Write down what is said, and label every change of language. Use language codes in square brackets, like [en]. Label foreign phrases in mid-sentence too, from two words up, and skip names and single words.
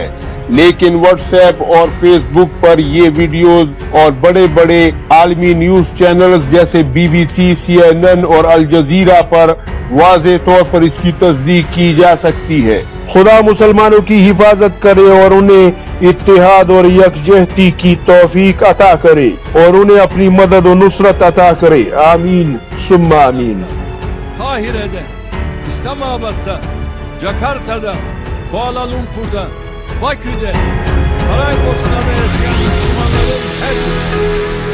[ur] لیکن واٹس ایپ اور فیس بک پر یہ ویڈیوز اور بڑے بڑے عالمی [en] news channels [ur] جیسے BBC، CNN اور الجزیرہ پر واضح طور پر اس کی تصدیق کی جا سکتی ہے. خدا مسلمانوں کی حفاظت کرے اور انہیں اتحاد اور یکجہتی کی توفیق عطا کرے اور انہیں اپنی مدد اور نصرت عطا کرے. آمین ثم آمین. [tr] Kahire'de, İslamabad'da, Jakarta'da, Kuala Lumpur'da, Bakü'de, Saraybosna'da yaşayan Müslümanların her biri